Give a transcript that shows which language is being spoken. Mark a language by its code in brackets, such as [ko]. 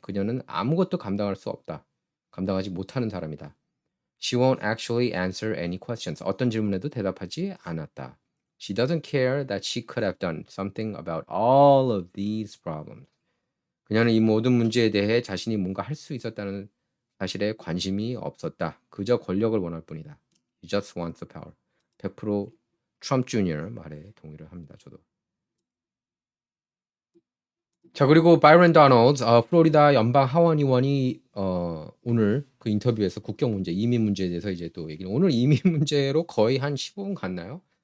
[ko] 그녀는 아무것도 감당할 수 없다. 감당하지 못하는 사람이다. [en] She won't actually answer any questions. [ko] 어떤 질문에도 대답하지 않았다. [en] She doesn't care that she could have done something about all of these problems. [ko] 그녀는 이 모든 문제에 대해 자신이 뭔가 할 수 있었다는 사실에 관심이 없었다. 그저 권력을 원할 뿐이다. [en] He just wants the power. [ko] 100% 트럼프 주니어 말에 동의를 합니다. 저도. 자 그리고 바이런 도널드 플로리다 연방 하원 의원이 오늘 그 인터뷰에서 국경 문제, 이민 문제에 대해서 이제 또 얘기를 오늘 이민 문제로 거의 한 15분 갔나요?